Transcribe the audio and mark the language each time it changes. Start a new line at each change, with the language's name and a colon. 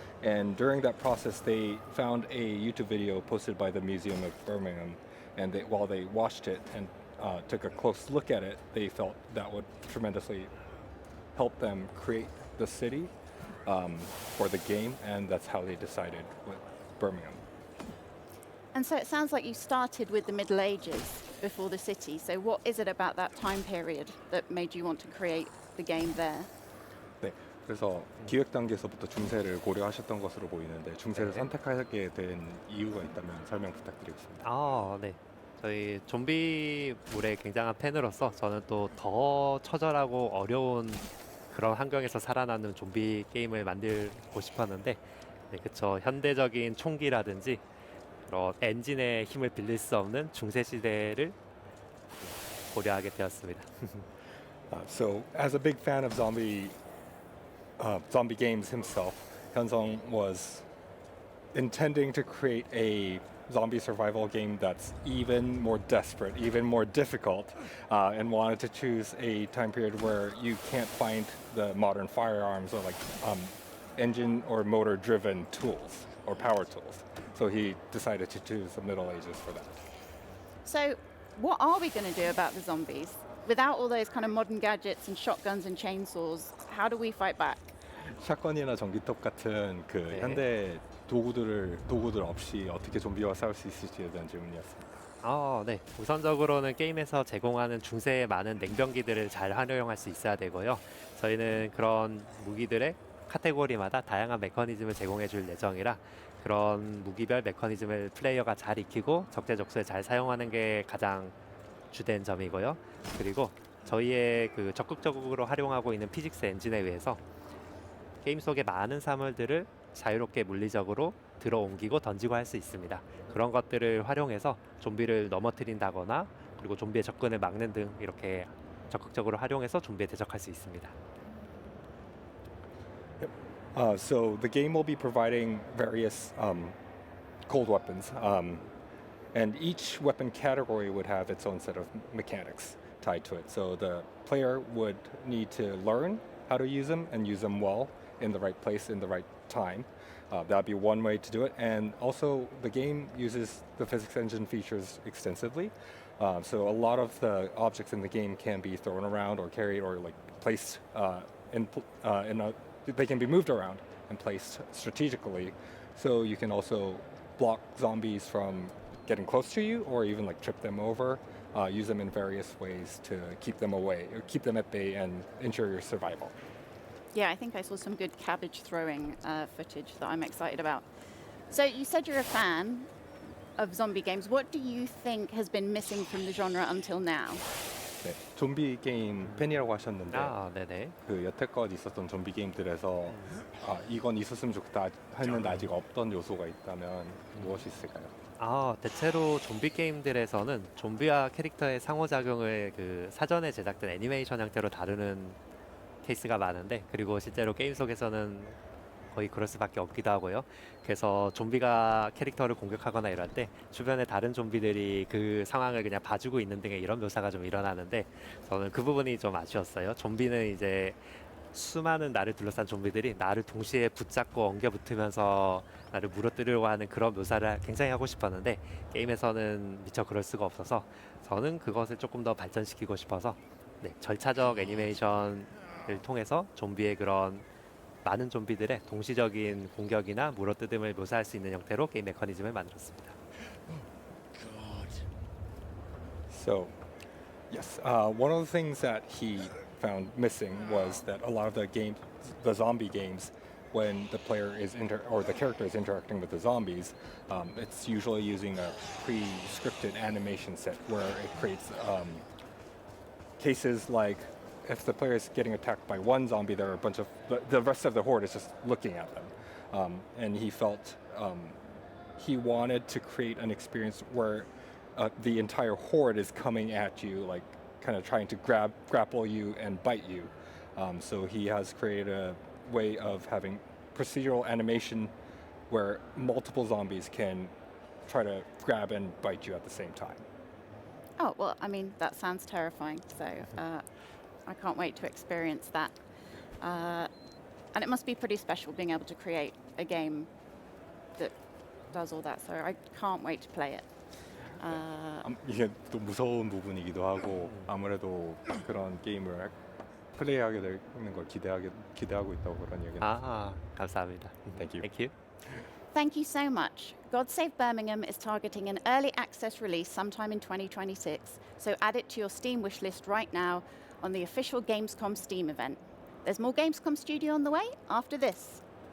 English: And during that process, they found a YouTube video posted by the Museum of Birmingham, and while they watched it and took a close look at it, they felt that would tremendously help them create the city for the game, and that's how they decided with Birmingham. And so it sounds like you started with the Middle Ages before the city. So what is it about that time period that made you want to create the game there?
Korean: 네, 그래서 기획 단계에서부터 중세를 고려하셨던 것으로 보이는데 중세를 선택하게 된 이유가 있다면 설명 부탁드리겠습니다. 네. 저희 좀비물의 굉장한 팬으로서 저는 또 더 처절하고 어려운 그런 환경에서 살아남는 좀비 게임을 만들고 싶었는데, 네, 그쵸. 현대적인 총기라든지 그런 엔진의 힘을 빌릴 수 없는 중세 시대를 고려하게 되었습니다.
English: So, as a big fan of zombie games himself, Hyunsung was intending to create a zombie survival game that's even more desperate, even more difficult, and wanted to choose a time period where you can't find the modern firearms or like engine or motor driven tools or power tools. So he decided to choose the Middle Ages for that. So what are we going to do about the zombies? Without all those kind of modern gadgets and shotguns and chainsaws, how do we fight back?
Korean: 샷건이나 전기톱 같은 그 네. 현대 도구들 없이 어떻게 좀비와 싸울 수 있을지에 대한 질문이었습니다. 네. 우선적으로는 게임에서 제공하는 중세의 많은 냉병기들을 잘 활용할 수 있어야 되고요. 저희는 그런 무기들의 카테고리마다 다양한 메커니즘을 제공해 줄 예정이라 그런 무기별 메커니즘을 플레이어가 잘 익히고 적재적소에 잘 사용하는 게 가장 주된 점이고요. 그리고 저희의 그 적극적으로 활용하고 있는 피직스 엔진에 의해서 게임 속의 많은 사물들을 자유롭게 물리적으로 들어옮기고 던지고 할 수 있습니다. 그런 것들을 활용해서 좀비를 넘어뜨린다거나 그리고 좀비의 접근을 막는 등 이렇게 적극적으로 활용해서 좀비에 대적할 수 있습니다.
English: So the game will be providing various cold weapons, and each weapon category would have its own set of mechanics tied to it. So the player would need to learn how to use them and use them well in the right place in the right time. That'd be one way to do it. And also the game uses the physics engine features extensively. So a lot of the objects in the game can be thrown around or carried or like placed they can be moved around and placed strategically. So you can also block zombies from getting close to you or even like trip them over. Use them in various ways to keep them away or keep them at bay and ensure your survival. Yeah, I think I saw some good cabbage throwing footage that I'm excited about. So you said you're a fan of zombie games. What do you think has been missing from the genre until now?
Korean: 네, 좀비 게임 팬이라고 하셨는데 네네. 그 여태껏 있었던 좀비 게임들에서 이건 있었으면 좋겠다 했는데 아직 없던 요소가 있다면 무엇이 있을까요? 대체로 좀비 게임들에서는 좀비와 캐릭터의 상호작용을 그 사전에 제작된 애니메이션 형태로 다루는 케이스가 많은데, 그리고 실제로 게임 속에서는 거의 그럴 수밖에 없기도 하고요. 그래서 좀비가 캐릭터를 공격하거나 이럴 때 주변에 다른 좀비들이 그 상황을 그냥 봐주고 있는 등의 이런 묘사가 좀 일어나는데, 저는 그 부분이 좀 아쉬웠어요. 좀비는 이제 수많은 나를 둘러싼 좀비들이 나를 동시에 붙잡고 엉겨붙으면서 나를 물어뜯으려고 하는 그런 묘사를 굉장히 하고 싶었는데 게임에서는 미처 그럴 수가 없어서 저는 그것을 조금 더 발전시키고 싶어서 절차적 애니메이션을 통해서 좀비의 그런 많은 좀비들의 동시적인 공격이나 물어뜯음을 묘사할 수 있는 형태로 게임 메커니즘을 만들었습니다.
English: So, yes, one of the things that he found missing was that a lot of the zombie games, when the player is or the character is interacting with the zombies, it's usually using a pre-scripted animation set where it creates cases like if the player is getting attacked by one zombie, there are a bunch of the rest of the horde is just looking at them, and he felt he wanted to create an experience where the entire horde is coming at you, like kind of trying to grapple you and bite you. So he has created a way of having procedural animation where multiple zombies can try to grab and bite you at the same time. Oh, well, I mean, that sounds terrifying. So I can't wait to experience that. And it must be pretty special being able to create a game that does all that. So I can't wait to play it.
Korean: 이게 또 무서운 부분이기도 하고 아무래도 그런 게임을 플레이하게 되는 걸 기대하고 있다고 그런 얘기는. 감사합니다.
English: Thank you. Thank you. Thank you so much. God Save Birmingham is targeting an early access release sometime in 2026, so add it to your Steam wishlist right now on the official Gamescom Steam event. There's more Gamescom Studio on the way after this.